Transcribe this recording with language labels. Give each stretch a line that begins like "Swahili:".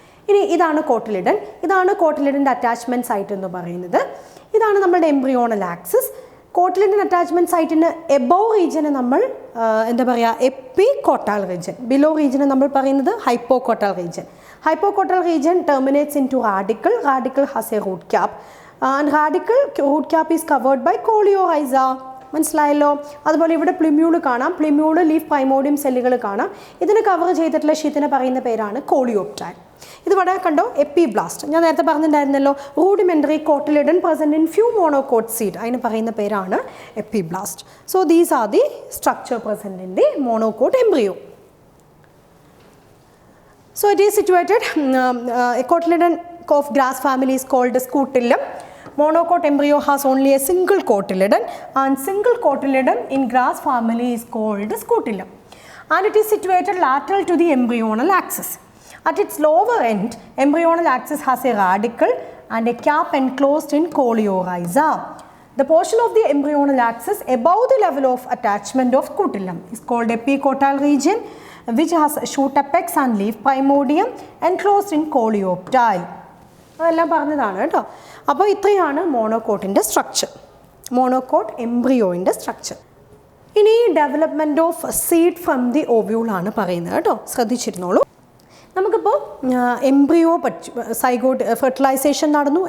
Malayalam: ഇനി ഇതാണ് കോട്ടിലിഡൻ. ഇതാണ് കോട്ടിലിഡൻ്റെ അറ്റാച്ച്മെൻറ്റ് സൈറ്റ് എന്ന് പറയുന്നത്. ഇതാണ് നമ്മുടെ embryonal axis. Cotyledon attachment സൈറ്റിന് above റീജിയനെ നമ്മൾ എന്താ പറയുക എപ്പികോട്ടൽ റീജിയൻ, ബിലോ റീജിയനെ നമ്മൾ പറയുന്നത് ഹൈപ്പോകോട്ടൽ region.
English: Hypocotyl region terminates into radicle. Radicle has a root cap and radicle root cap is covered by coleorhiza.
Malayalam: മനസ്സിലായല്ലോ. അതുപോലെ ഇവിടെ പ്ലിമ്യൂള് കാണാം. പ്ലിമ്യൂള് ലീഫ് പ്രൈമോഡിയം സെല്ലുകൾ കാണാം. ഇതിന് കവർ ചെയ്തിട്ടുള്ള ഷീറ്റിനെ പറയുന്ന പേരാണ് കോളിയോപ്റ്റൈൽ. ഇത് ഇവിടെ കണ്ടോ എപ്പിബ്ലാസ്റ്റ്. ഞാൻ നേരത്തെ പറഞ്ഞിട്ടുണ്ടായിരുന്നല്ലോ
English: Rudimentary cotyledon present in few monocot seed.
Malayalam: അതിന് പറയുന്ന പേരാണ് epiblast.
English: So these are the structure present in the monocot embryo. So it is situated, a cotyledon of grass family is called scutellum. Monocot embryo has only a single cotyledon and single cotyledon in grass family is called scutellum. And it is situated lateral to the embryonal axis. At its lower end, embryonal axis has a radicle and a cap enclosed in coleorhiza. The portion of the embryonal axis above the level of attachment of scutellum is called epicotyl region, which has shoot apex and leaf primordium enclosed in coleoptile.
Malayalam: അതെല്ലാം പറഞ്ഞതാണ് കേട്ടോ. അപ്പോൾ ഇത്രയാണ് മോണോകോട്ടിൻ്റെ structure, monocot എംബ്രിയോയിൻ്റെ structure. ഇനി
English: development of seed from the ഓവ്യൂളാണ്
Malayalam: പറയുന്നത് കേട്ടോ. ശ്രദ്ധിച്ചിരുന്നോളൂ. നമുക്കിപ്പോൾ embryo zygote fertilisation നടന്നു.